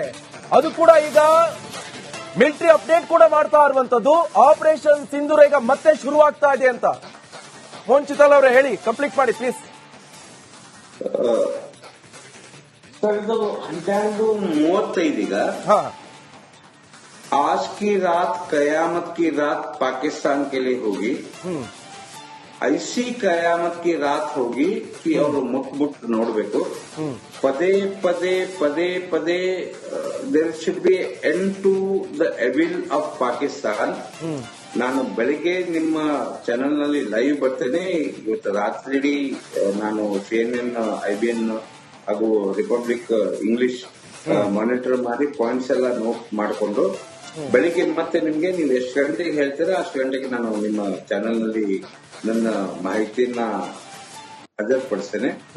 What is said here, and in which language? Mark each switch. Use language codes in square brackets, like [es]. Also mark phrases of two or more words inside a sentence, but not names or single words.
[kn] ಅದು ಕೂಡ ಈಗ [en] military update [kn] ಕೂಡ ಮಾಡ್ತಾ ಇರುವಂತದ್ದು. ಆಪರೇಷನ್ ಸಿಂಧೂರ ಈಗ ಮತ್ತೆ ಶುರುವಾಗ್ತಾ ಇದೆ ಅಂತ. ಮೋಹನ್ ಚಿತಾಲ್ ಅವರೇ ಹೇಳಿ, ಕಂಪ್ಲೀಟ್ ಮಾಡಿ ಪ್ಲೀಸ್. सर, ಇದು 12:35 ಈಗ. [hi] आज की रात कयामत की रात पाकिस्तान के लिए होगी. ऐसी कयामत की रात होगी कि [kn] ಅವರು ಮುಟ್ಬಿಟ್ಟು ನೋಡಬೇಕು. ಪದೇ ಪದೇ ಪದೇ ಪದೇ [en] there should be end to the evil of Pakistan. [kn] ನಾನು ಬೆಳಿಗ್ಗೆ ನಿಮ್ಮ ಚಾನೆಲ್ ನಲ್ಲಿ ಲೈವ್ ಬರ್ತೇನೆ. ಇವತ್ತು ರಾತ್ರಿ ನಾನು CNN, IBN ಹಾಗೂ ರಿಪಬ್ಲಿಕ್ ಇಂಗ್ಲಿಷ್ ಮಾನಿಟರ್ ಮಾಡಿ ಪಾಯಿಂಟ್ಸ್ ಎಲ್ಲ ನೋಟ್ ಮಾಡಿಕೊಂಡು ಬೆಳಿಗ್ಗೆ ಮತ್ತೆ ನಿಮ್ಗೆ ನೀವು ಎಷ್ಟು ಗಂಟೆಗೆ ಹೇಳ್ತೀರಾ ಅಷ್ಟು ಗಂಟೆಗೆ ನಾನು ನಿಮ್ಮ ಚಾನೆಲ್ ನಲ್ಲಿ ನನ್ನ ಮಾಹಿತಿಯನ್ನ ಹಾಜರುಪಡಿಸ್ತೇನೆ.